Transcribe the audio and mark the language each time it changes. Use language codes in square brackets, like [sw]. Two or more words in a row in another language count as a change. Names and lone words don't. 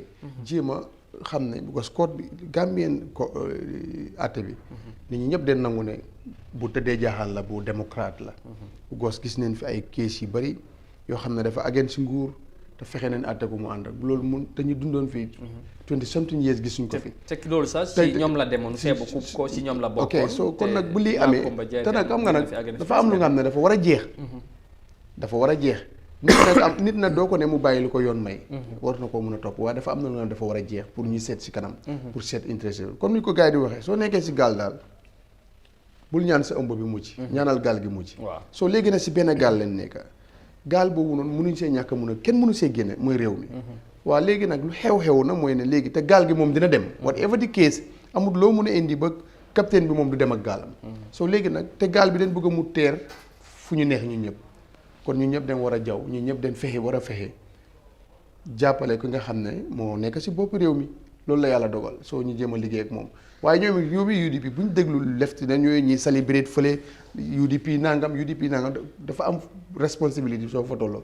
[wo] jéem a xam ne because code bi Gambien ko àtte bi. nit ñi ñëpp den nangu ne bu tëddee jaaxal la bu démocrate la. because gis neen fi ay case yu bari yoo xam ne dafa agent si nguur te fexe neen àtte ko mu ànd ak loolu mun te ñu dundoon fii [en] 20-something years [wo] gisuñ ko fi. te loolu sax si ñoom la demoon feebu ko si ñoom la bokkoon. ok so kon nag bu lii amee te nag xam nga nag dafa am lu nga xam ne dafa war a jeex. dafa war a jeex. nit nag doo ko ne mu bàyyi lu ko yoon may. war na koo mën a topp waaye dafa am na lu nga dafa war a jeex pour ñu seet si kanam. pour seet intéressé comme ni ko gars yi di waxee soo nekkee si gaal daal bul ñaan sa ëmb bi mucc. ñaanal gaal gi mucc. waaw soo léegi nag si benn gaal leen nekk gaal boobu noonu mënuñ see ñàkk mun a kenn mënu see génne mooy réew mi. waaw léegi nag lu xew-xew na mooy ne léegi te gaal gi moom dina dem. [en] whatever the case [wo] amul loo mun a indi ba capitaine bi moom du dem ak gaalam. soo léegi nag te gaal bi dañ bëgg a mu teer fu ñu neex ñun ñëpp. kon ñu ñëpp dañ war a jaw ñu ñëpp dañ fexe war a fexe jàppale ko nga xam ne moo nekk si bopp réew mi loolu la yàlla dogal soo ñu jéem a liggéey ak moom waaye ñoom yóbbu UDP bu ñu déglu left dañ yooyu ñuy célébrer fële UDP nangam dafa am responsabilité soo fa tolloo.